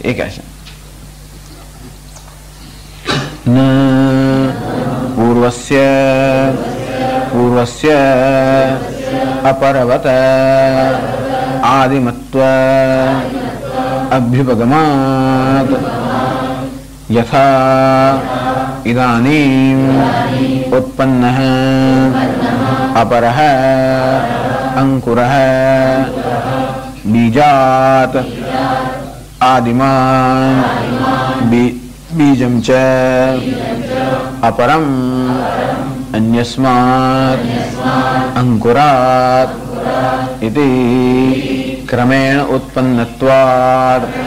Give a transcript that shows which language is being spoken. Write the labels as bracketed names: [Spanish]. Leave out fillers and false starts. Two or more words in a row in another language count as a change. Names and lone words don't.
[Gujarati] એ કહે છે [Sanskrit] पूर्वस्य अपरवत आदिमत्व अभ्युपगमात यथा इदानीम उत्पन्नः अपरः अंकुरः बीजात् आदिमान् बीजं च अपरम अन्यस्मात् अंकुरात् इति क्रमेण उत्पन्नत्वात्